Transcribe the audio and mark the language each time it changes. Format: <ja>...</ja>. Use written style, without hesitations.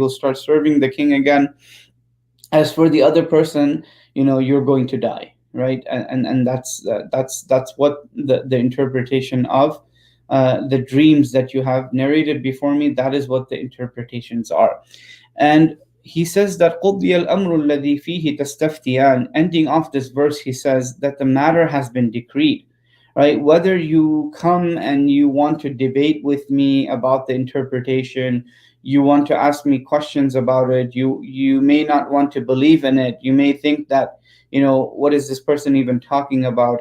<en>You will start serving the king again. As for the other person, you're going to die, right? And that's what the interpretation of the dreams that you have narrated before me, that is what the interpretations are. And he says that</en> <ar>قُضِيَ الْأَمْرُ الَّذِي فِيهِ تَسْتَفْتِيَانِ.</ar> <en>Ending off this verse, he says that the matter has been decreed, right? Whether you come and you want to debate with me about the interpretation, you want to ask me questions about it, you may not want to believe in it. You may think that, what is this person even talking about?</en>